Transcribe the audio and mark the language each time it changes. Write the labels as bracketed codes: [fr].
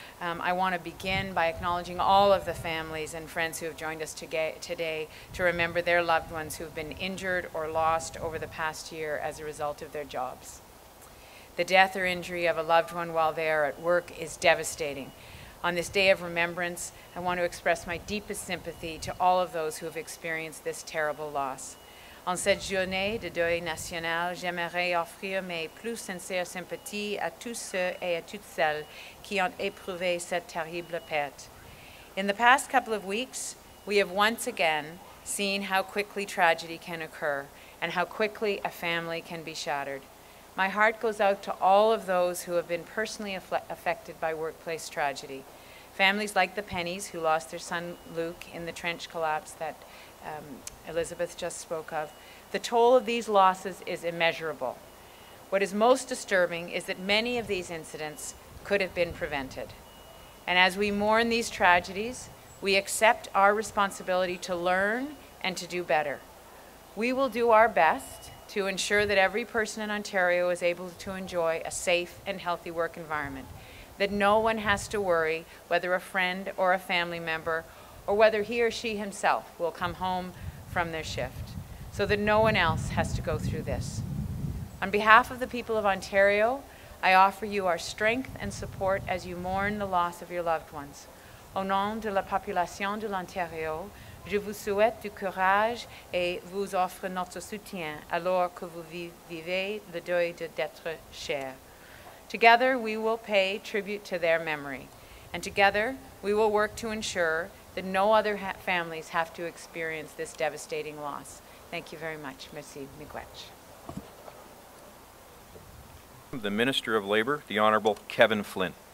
[en] I want to begin by acknowledging all of the families and friends who have joined us today to remember their loved ones who have been injured or lost over the past year as a result of their jobs. The death or injury of a loved one while they are at work is devastating. On this day of remembrance, I want to express my deepest sympathy to all of those who have experienced this terrible loss. [fr] En cette journée de deuil national, j'aimerais offrir mes plus sincères sympathies à tous ceux et à toutes celles qui ont éprouvé cette terrible perte. [en] In the past couple of weeks, we have once again seen how quickly tragedy can occur and how quickly a family can be shattered. My heart goes out to all of those who have been personally affected by workplace tragedy. Families like the Pennies, who lost their son Luke in the trench collapse that Elizabeth just spoke of. The toll of these losses is immeasurable. What is most disturbing is that many of these incidents could have been prevented. And as we mourn these tragedies, we accept our responsibility to learn and to do better. We will do our best to ensure that every person in Ontario is able to enjoy a safe and healthy work environment, that no one has to worry whether a friend or a family member or whether he or she himself will come home from their shift, so that no one else has to go through this. On behalf of the people of Ontario, I offer you our strength and support as you mourn the loss of your loved ones. [fr] Au nom de la population de l'Ontario, je vous souhaite du courage et vous offre notre soutien alors que vous vivez le deuil d'être cher. [en] Together, we will pay tribute to their memory, and together, we will work to ensure that no other families have to experience this devastating loss. Thank you very much. [fr] Merci, [en] miigwech. The Minister of Labour, the Honourable Kevin Flynn.